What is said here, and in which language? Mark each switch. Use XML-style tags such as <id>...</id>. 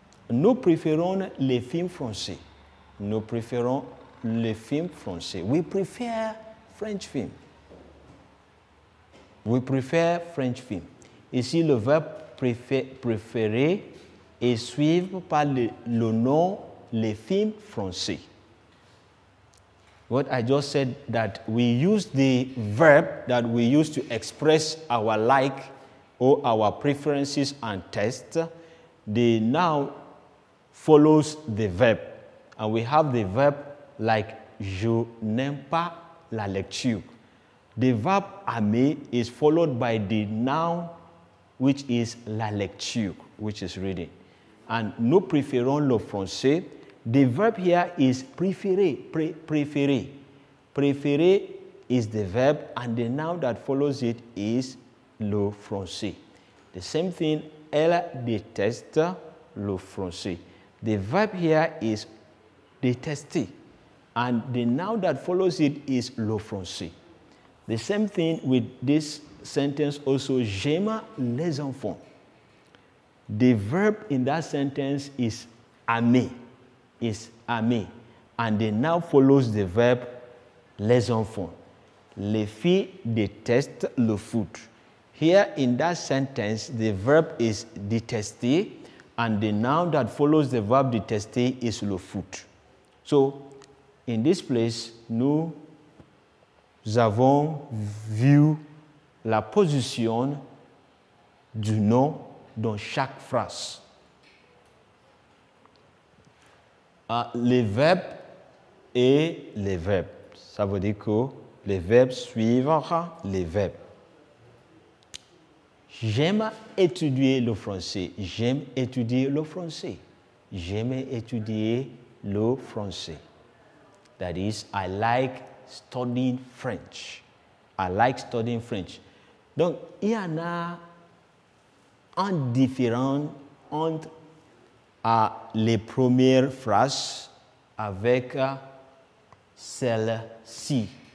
<fr>Nous préférons les films français. Nous préférons les films français.</fr> <en>We prefer French film. We prefer French film.</en> <fr>Ici, le verbe préférer est suivi par le nom les films français.</fr> <en>What I just said, that we use the verb that we use to express our like or our preferences and taste. The noun follows the verb. And we have the verb like</en> <fr>je n'aime pas la lecture.</fr> <en>The verb aimer is followed by the noun which is la lecture, which is reading. And</en> <fr>nous préférons le français.</fr> <en>The verb here is préférer, préférer. Préférer is the verb and the noun that follows it is le français. The same thing,</en> <fr>elle déteste le français.</fr> <en>The verb here is détester and the noun that follows it is le français. The same thing with this sentence also,</en> <fr>j'aime les enfants.</fr> <en>The verb in that sentence is aimer. Is aimer. and then now follows the verb les enfants.</en> <fr>Les filles détestent le foot.</fr> <en>Here in that sentence, the verb is détester, and the noun that follows the verb détester is le foot. So, in this place,</en> <fr>nous avons vu la position du nom dans chaque phrase. Les verbes et les verbes. Ça veut dire que les verbes suivent les verbes. J'aime étudier le français. J'aime étudier le français. J'aime étudier le français.</fr> <en>That is, I like studying French. I like studying French.</en> <fr>Donc, il y en a un différent entre les premières phrases avec celle-ci.</fr>